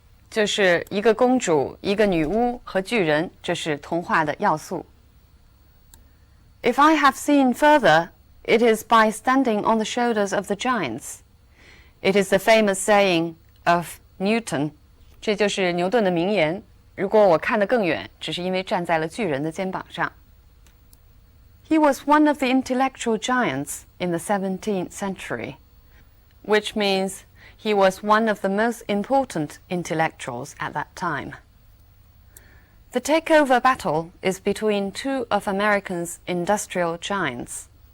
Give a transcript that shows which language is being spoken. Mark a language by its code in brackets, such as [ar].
[zh] 就是一个公主、一个女巫和巨人，这是童话的要素。 [en] If I have seen further, it is by standing on the shoulders of the giants. It is the famous saying of Newton. [zh] 这就是牛顿的名言。如果我看得更远，只是因为站在了巨人的肩膀上。 [en] He was one of the intellectual giants in the 17th century, which means he was one of the most important intellectuals at that time. The takeover battle is between two of America's industrial giants.